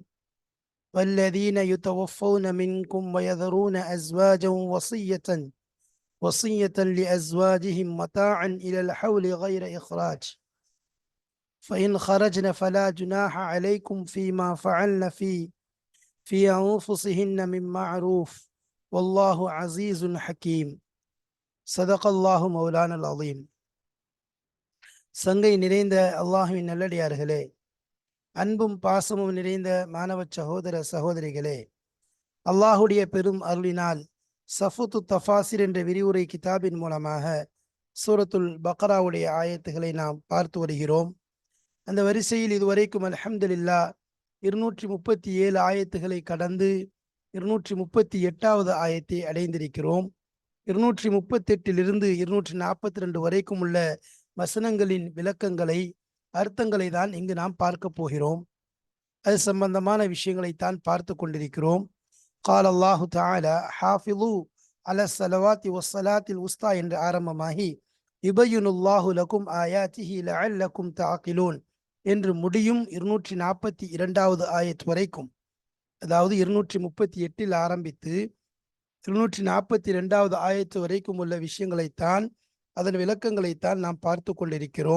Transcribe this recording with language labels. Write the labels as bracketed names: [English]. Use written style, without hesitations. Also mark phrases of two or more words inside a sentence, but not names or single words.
[Arabic] والذين يتوفون منكم ويذرون أزواجا وصية لأزواجهم متاعا إلى الحول غير إخراج، فإن خرجن فلا جناح عليكم فيما فعلن في أنفسهن من معروف، والله عزيز حكيم. صدق الله مولانا العظيم. [Tamil] சங்கை நிறைந்த அல்லாஹுவின் நல்லடியார்களே, அன்பும் பாசமும் நிறைந்த மாணவ சகோதர சகோதரிகளே, அல்லாஹுடைய பெரும் அருளினால் சஃபுத்து தஃபாசிர் என்ற விரிவுரை கிதாபின் மூலமாக சூரத்துல் பக்ராவுடைய ஆயத்துகளை நாம் பார்த்து வருகிறோம். அந்த வரிசையில் இதுவரைக்கும் அல்ஹம்துலில்லாஹ் 237 ஆயத்துகளை கடந்து 238வது ஆயத்தை அடைந்திருக்கிறோம். 238 242 வரைக்கும் உள்ள வசனங்களின் விளக்கங்களை, அர்த்தங்களை தான் இங்கு நாம் பார்க்க போகிறோம். அது சம்பந்தமான விஷயங்களைத்தான் பார்த்து கொண்டிருக்கிறோம். [Arabic] قال الله تعالى حافظوا على الصلوات والصلاة الوسطى [Tamil] என்று ஆரம்பமாகி [Arabic] يبين الله لكم آياته لعلكم تعقلون [Tamil] என்று முடியும் 242வது ஆயத் வரைக்கும், அதாவது 238 ஆரம்பித்து 242வது ஆயத்து வரைக்கும் உள்ள விஷயங்களைத்தான், அதன் விளக்கங்களைத்தான் நாம் பார்த்து கொண்டிருக்கிறோம்.